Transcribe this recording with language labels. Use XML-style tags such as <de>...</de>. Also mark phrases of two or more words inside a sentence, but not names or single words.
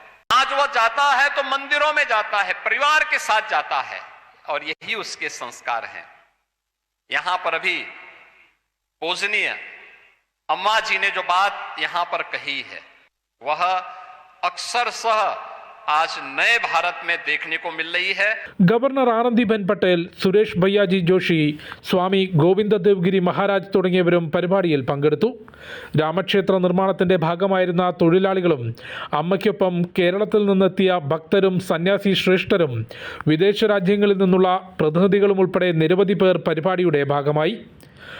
<hi>आज वो जाता है तो मंदिरों में जाता है, परिवार के साथ जाता है, और यही उसके संस्कार हैं. यहां पर अभी पूजनीय अम्मा जी ने जो बात यहां पर कही है वह अक्सरशः आज नए भारत में देखने को मिल रही है.</hi> <ml>ഗവർണർ ആനന്ദിബെൻ പട്ടേൽ, സുരേഷ് ഭയ്യാജി ജോഷി, സ്വാമി ഗോവിന്ദ ദേവ്ഗിരി മഹാരാജ് തുടങ്ങിയവരും പരിപാടിയിൽ പങ്കെടുത്തു. രാമക്ഷേത്ര നിർമ്മാണത്തിന്റെ ഭാഗമായിരുന്ന തൊഴിലാളികളും അമ്മയ്ക്കൊപ്പം കേരളത്തിൽ നിന്നെത്തിയ ഭക്തരും സന്യാസി ശ്രേഷ്ഠരും വിദേശ രാജ്യങ്ങളിൽ നിന്നുള്ള പ്രതിനിധികളും ഉൾപ്പെടെ നിരവധി പേർ പരിപാടിയുടെ ഭാഗമായി.</ml>